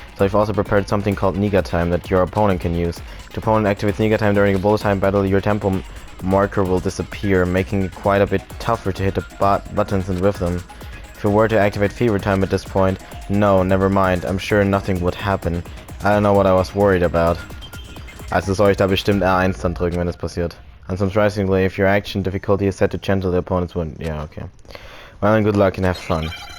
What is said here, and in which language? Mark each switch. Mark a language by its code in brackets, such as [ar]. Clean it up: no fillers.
[en] So I've also prepared something called Niga time that your opponent can use. If the opponent activates Niga time during a bullet time battle, your tempo marker will disappear, making it quite a bit tougher to hit the buttons and whiff them. If you were to activate fever time at this point, no, never mind, I'm sure nothing would happen. I don't know what I was worried about. [de] Also soll ich da bestimmt R1 dann drücken, wenn das passiert. [en] And surprisingly, if your action difficulty is set to gentle, the opponents wouldn't. Yeah, okay. Well, and good luck and have fun.